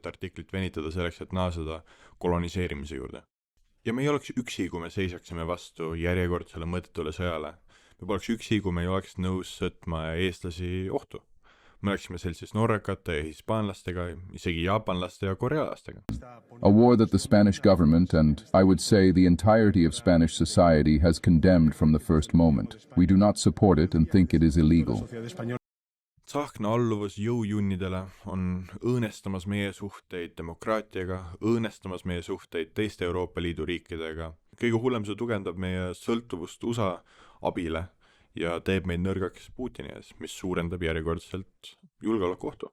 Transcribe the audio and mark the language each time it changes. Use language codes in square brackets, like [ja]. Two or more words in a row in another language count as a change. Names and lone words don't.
[et] artiklit venitada selleks, et naaseda koloniseerimise juurde. Ja me ei oleks üksi, kui me seisaksime vastu järjekordsele mõttetule sõjale. Me poleks üksi, kui me ei oleks nõus sõtma eestlasi ohtu. Me oleksime sellises norrakate ja hispaanlastega, isegi jaapanlaste ja korealastega. [en] A war that the Spanish government and, I would say, the entirety of Spanish society has condemned from the first moment. We do not support it and think it is illegal. [et] Tsahkna alluvus jõujunnidele on õõnestamas meie suhteid demokraatiaga, õõnestamas meie suhteid teiste Euroopa Liidu riikidega. Kõige hullem see tugevdab meie sõltuvust USA abile ja teeb meid nõrgaks Putini ees, mis suurendab järjekordselt julgeolekuohtu.